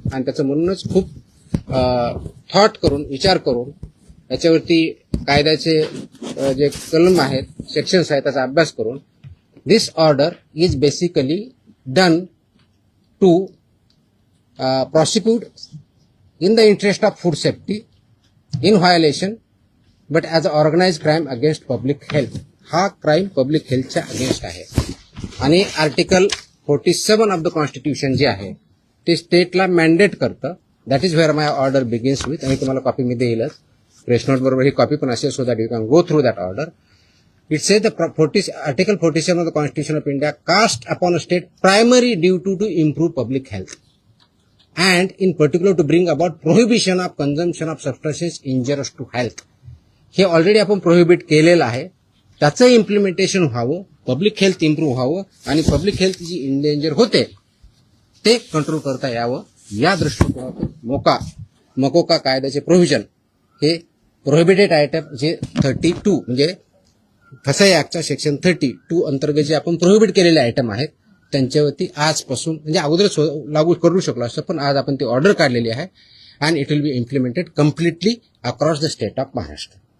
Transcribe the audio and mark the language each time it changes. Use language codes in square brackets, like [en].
[mr] आणि त्याचं म्हणूनच खूप थॉट करून विचार करून याच्यावरती कायद्याचे जे कलम आहेत, सेक्शन्स आहेत त्याचा अभ्यास करून [en] This order is basically done to prosecute in the interest of food safety in violation but as an organized crime against public health. [mr] हा क्राईम पब्लिक हेल्थच्या अगेन्स्ट आहे. आणि आर्टिकल 47 ऑफ द कॉन्स्टिट्यूशन जे आहे ते स्टेटला मॅन्डेट करतं. [en] That is where my order begins with. [mr] आणि तुम्हाला copy मी देईलच, press note बरोबर ही कॉपी पण असेल, [en] So that you can go through that order. It says the Article 47 of the Constitution of India cast upon a state primary duty to improve public health and in particular to bring about prohibition of consumption of substances injurious to health. [mr] हे already आपण prohibit केलेलं आहे. त्याचं implementation व्हावं, public health improve व्हावं आणि public health जी endanger होते ते कंट्रोल करता यावं या दृष्टिकोनातून मकोका कायद्याचे प्रोव्हिजन हे प्रोहिबिटेड आयटम जे 32 म्हणजे फसाई ऍक्टच्या सेक्शन 32 अंतर्गत जे आपण प्रोहिबिट केलेले आयटम आहेत त्यांच्यावरती आजपासून म्हणजे अगोदर लागू करू शकलो असतं, पण आज आपण ती ऑर्डर काढलेली आहे [en] And it will be implemented completely across the state of Maharashtra.